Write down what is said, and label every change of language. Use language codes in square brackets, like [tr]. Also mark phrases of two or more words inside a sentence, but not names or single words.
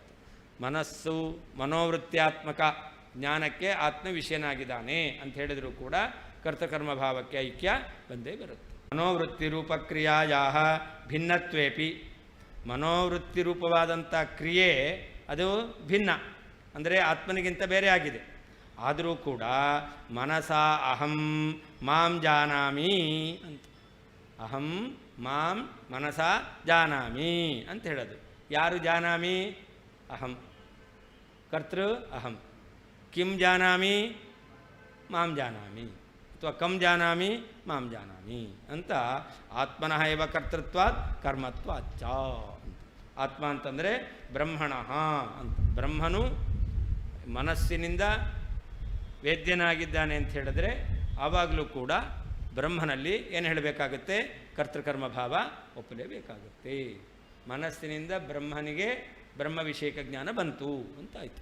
[kn] ಮನಸ್ಸು ಮನೋವೃತ್ತ್ಯಾತ್ಮಕ ಜ್ಞಾನಕ್ಕೆ ಆತ್ಮವಿಷಯನಾಗಿದ್ದಾನೆ ಅಂತ ಹೇಳಿದರೂ ಕೂಡ ಕರ್ತಕರ್ಮಭಾವಕ್ಕೆ ಐಕ್ಯ ಬಂದೇ ಬರುತ್ತೆ. [sa] ಮನೋವೃತ್ತಿ ರೂಪಕ್ರಿಯಾಯಾ ಭಿನ್ನತ್ವೇಪಿ, [kn] ಮನೋವೃತ್ತಿ ರೂಪವಾದಂಥ ಕ್ರಿಯೆ ಅದು ಭಿನ್ನ ಅಂದರೆ ಆತ್ಮನಿಗಿಂತ ಬೇರೆ ಆಗಿದೆ. ಆದರೂ ಕೂಡ [sa] ಮನಸ ಅಹಂ ಮಾಂ ಜಾನಾಮಿ [kn] ಅಂತ, [sa] ಅಹಂ ಮಾಂ ಮನಸ ಜಾನಾಮಿ [kn] ಅಂತ ಹೇಳೋದು. [sa] ಯಾರು ಜಾನಾಮಿ? ಅಹಂ. ಕರ್ತೃ ಅಹಂ. ಕಿಂ ಜಾನಾಮಿ ಮಾಂ ಜಾನಾಮಿ ಅಥವಾ ಕಂ ಜಾನಾಮಿ ಮಾಂ ಜಾನಾಮಿ ಅಂತ ಆತ್ಮನಃ ಏವ ಕರ್ತೃತ್ವಾತ್ ಕರ್ಮತ್ವಾತ್ ಚ ಅಂತ. [kn] ಆತ್ಮ ಅಂತಂದರೆ ಬ್ರಹ್ಮಣಃ ಅಂತ. ಬ್ರಹ್ಮನು ಮನಸ್ಸಿನಿಂದ ವೇದ್ಯನಾಗಿದ್ದಾನೆ ಅಂತ ಹೇಳಿದ್ರೆ ಆವಾಗಲೂ ಕೂಡ ಬ್ರಹ್ಮನಲ್ಲಿ ಏನು ಹೇಳಬೇಕಾಗುತ್ತೆ? ಕರ್ತೃಕರ್ಮಭಾವ ಒಪ್ಪಲೇಬೇಕಾಗುತ್ತೆ. ಮನಸ್ಸಿನಿಂದ ಬ್ರಹ್ಮನಿಗೆ ಬ್ರಹ್ಮ ವಿಷಯಕ ಜ್ಞಾನ ಬಂತು ಅಂತಾಯಿತು.